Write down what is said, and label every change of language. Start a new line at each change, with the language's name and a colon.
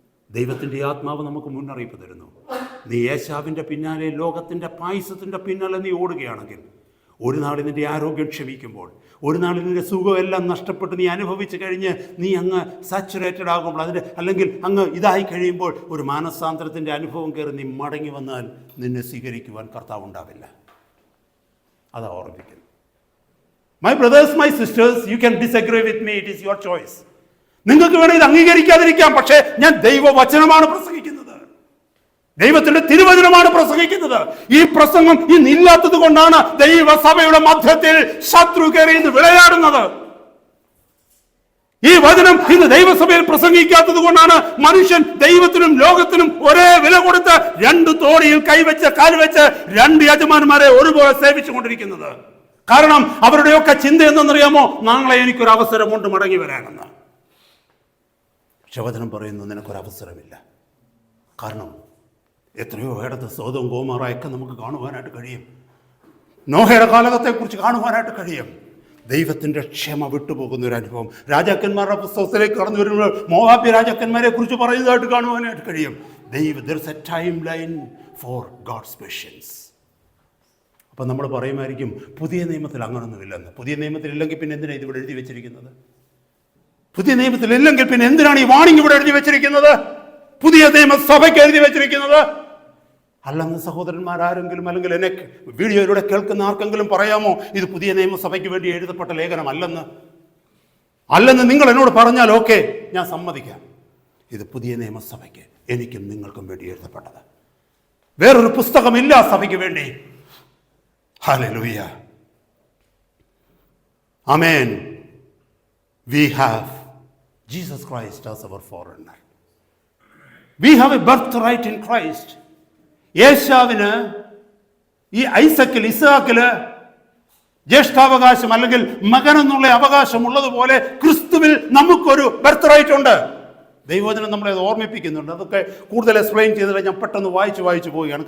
Malayalam: ദൈവത്തിൻ്റെ ആത്മാവ് നമുക്ക് മുന്നറിയിപ്പ് തരുന്നു. നീ യേശാവിൻ്റെ പിന്നാലെ, ലോകത്തിൻ്റെ പായസത്തിൻ്റെ പിന്നാലെ നീ ഓടുകയാണെങ്കിൽ ഒരു നാളിൽ നിൻ്റെ ആരോഗ്യം ക്ഷമിക്കുമ്പോൾ, ഒരു നാളിൽ നിൻ്റെ സുഖമെല്ലാം നഷ്ടപ്പെട്ട് നീ അനുഭവിച്ച് കഴിഞ്ഞ് നീ അങ്ങ് സാച്ചുറേറ്റഡ് ആകുമ്പോൾ, അല്ലെങ്കിൽ അങ്ങ് ഇതായി കഴിയുമ്പോൾ ഒരു മാനസാന്തരത്തിൻ്റെ അനുഭവം കയറി നീ മടങ്ങി വന്നാൽ നിന്നെ സ്വീകരിക്കുവാൻ കർത്താവ് ഉണ്ടാവില്ല. അതാ ഓർമ്മിക്കുന്നത്.
English: My brothers, my sisters, you can disagree with me, it is your choice.
Malayalam: നിങ്ങൾക്ക് വേണം ഇത് അംഗീകരിക്കാതിരിക്കാം, പക്ഷേ ഞാൻ ദൈവവചനമാണ് പ്രസംഗിക്കുന്നത്, ദൈവത്തിന്റെ തിരുവചനമാണ് പ്രസംഗിക്കുന്നത്. ഈ പ്രസംഗം ഇന്നില്ലാത്തത് കൊണ്ടാണ് ദൈവസഭയുടെ മധ്യത്തിൽ ശത്രു കയറി ഇന്ന് വിളയാടുന്നത്. ഈ വചനം ഇന്ന് ദൈവസഭയിൽ പ്രസംഗിക്കാത്തത് കൊണ്ടാണ് മനുഷ്യൻ ദൈവത്തിനും ലോകത്തിനും ഒരേ വില കൊടുത്ത് 2 തോണിയിൽ കൈവച്ച് കാൽവെച്ച് 2 യജമാന്മാരെ ഒരുപോലെ സേവിച്ചു കൊണ്ടിരിക്കുന്നത്. കാരണം അവരുടെയൊക്കെ ചിന്ത എന്തെന്നറിയാമോ? നാളെ എനിക്കൊരു അവസരമുണ്ട് മടങ്ങി വരാനെന്ന്. പക്ഷെ വചനം പറയുന്നു, നിനക്കൊരവസരമില്ല. കാരണം എത്രയോ ഇടത്ത് സോദോം ഗോമോറയൊക്കെ നമുക്ക് കാണുവാനായിട്ട് കഴിയും, നോഹയുടെ കാലഘട്ടത്തെക്കുറിച്ച് കാണുവാനായിട്ട് കഴിയും. ദൈവത്തിൻ്റെ ക്ഷമ വിട്ടുപോകുന്ന ഒരു അനുഭവം രാജാക്കന്മാരുടെ പുസ്തകത്തിലേക്ക് കടന്നു വരുമ്പോൾ മോവാബ്യ രാജാക്കന്മാരെ കുറിച്ച് പറയുന്നതായിട്ട് കാണുവാനായിട്ട് കഴിയും.
English: there is a timeline for God's patience.
Malayalam: അപ്പം നമ്മൾ പറയുമായിരിക്കും, പുതിയ നിയമത്തിൽ അങ്ങനൊന്നുമില്ലെന്ന്. പുതിയ നിയമത്തിൽ ഇല്ലെങ്കിൽ പിന്നെ എന്തിനാണ് ഇതിവിടെ എഴുതി വെച്ചിരിക്കുന്നത്? പുതിയ നിയമത്തിൽ ഇല്ലെങ്കിൽ പിന്നെ എന്തിനാണ് ഈ വാണിംഗ് ഇവിടെ എഴുതി വെച്ചിരിക്കുന്നത്? പുതിയ നിയമസഭയ്ക്ക് എഴുതി വെച്ചിരിക്കുന്നത് അല്ലെന്ന് സഹോദരന്മാരാരെങ്കിലും, അല്ലെങ്കിൽ എന്നെ വീഡിയോയിലൂടെ കേൾക്കുന്ന ആർക്കെങ്കിലും പറയാമോ ഇത് പുതിയ നിയമസഭയ്ക്ക് വേണ്ടി എഴുതപ്പെട്ട ലേഖനം അല്ലെന്ന് നിങ്ങൾ എന്നോട് പറഞ്ഞാൽ ഓക്കെ, ഞാൻ സമ്മതിക്കാം. ഇത് പുതിയ നിയമസഭയ്ക്ക് എനിക്കും നിങ്ങൾക്കും വേണ്ടി എഴുതപ്പെട്ടത്. വേറൊരു പുസ്തകമില്ല സഭയ്ക്ക് വേണ്ടി. Hallelujah. Amen.
English: We have Jesus Christ as our forerunner. We have a birthright in Christ.
Malayalam: യേശാവിന് ഈ ഐസക്കിൽ, ഇസ്ഹാക്കില് ജ്യേഷ്ഠാവകാശം അല്ലെങ്കിൽ മകനെന്നുള്ള അവകാശം ഉള്ളതുപോലെ ക്രിസ്തുവിൽ നമുക്കൊരു ബർത്ത് ഉണ്ട്. ദൈവവചനം നമ്മളെ അത് ഓർമ്മിപ്പിക്കുന്നുണ്ട്. അതൊക്കെ കൂടുതൽ എക്സ്പ്ലെയിൻ ചെയ്തില്ല, ഞാൻ പെട്ടെന്ന് വായിച്ചു പോവുകയാണ്.